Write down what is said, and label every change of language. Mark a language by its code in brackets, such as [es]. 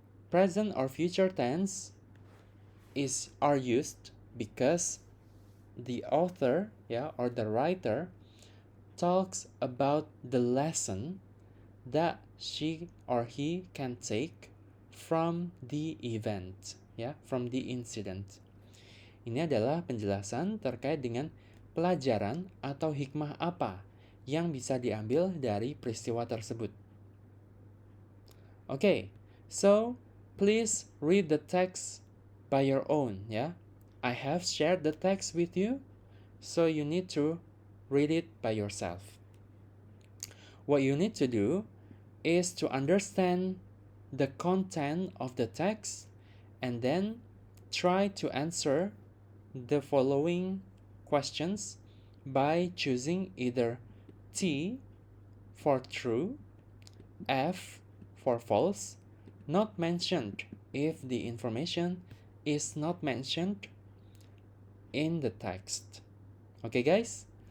[en] present or future tense are used because the author, or the writer talks about the lesson that she or he can take from the event, from the incident. [id] Ini adalah penjelasan terkait dengan pelajaran atau hikmah apa yang bisa diambil dari peristiwa tersebut. [en] Okay, so please read the text by your own, I have shared the text with you, so you need to read it by yourself. What you need to do is to understand the content of the text and then try to answer the following questions by choosing either T for true, F for false, not mentioned if the information is not mentioned in the text. Okay, guys?